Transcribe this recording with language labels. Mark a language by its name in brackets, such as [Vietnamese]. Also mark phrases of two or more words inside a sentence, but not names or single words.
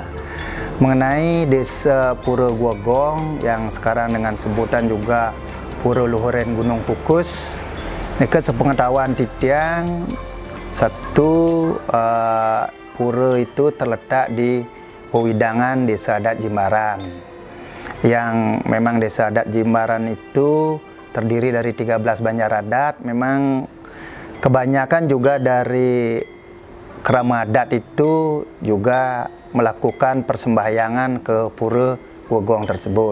[Indonesian] mengenai Desa Pura Gua Gong yang sekarang dengan sebutan juga Pura Luhuren Gunung Kukus. Nika sepengetahuan titiang, satu pura itu terletak di Wewidangan Desa Adat Jimbaran. Yang memang Desa Adat Jimbaran itu terdiri dari 13 banjar adat. Memang kebanyakan juga dari kerama adat itu juga melakukan persembahyangan ke Pura Guogong tersebut.